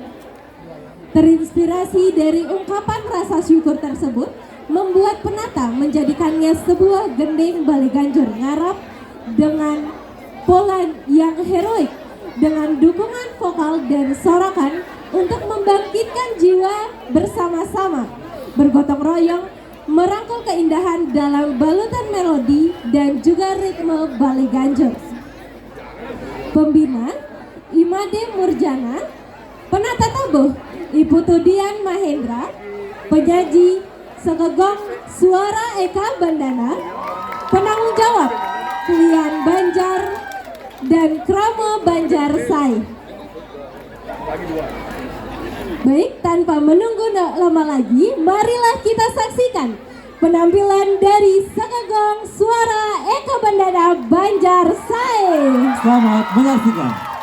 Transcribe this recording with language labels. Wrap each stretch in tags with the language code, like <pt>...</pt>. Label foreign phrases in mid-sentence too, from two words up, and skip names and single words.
<id>Terinspirasi dari ungkapan rasa syukur tersebut, membuat penata menjadikannya sebuah gending Bali Ganjur Ngarap dengan pola yang heroik, dengan dukungan vokal dan sorakan untuk membangkitkan jiwa bersama-sama, bergotong royong, merangkul keindahan dalam balutan melodi dan juga ritme Bali Ganjur. Pembina Imade Murjana, penata tabuh Ibu Tudian Mahendra, penyaji Sekegong Suara Eka Bandana, penanggung jawab Klian Banjar dan Kramo Banjar Sai. Baik, tanpa menunggu lama lagi, marilah kita saksikan penampilan dari Sekegong Suara Eka Bandana Banjar Sai. Selamat menyaksikan.</id>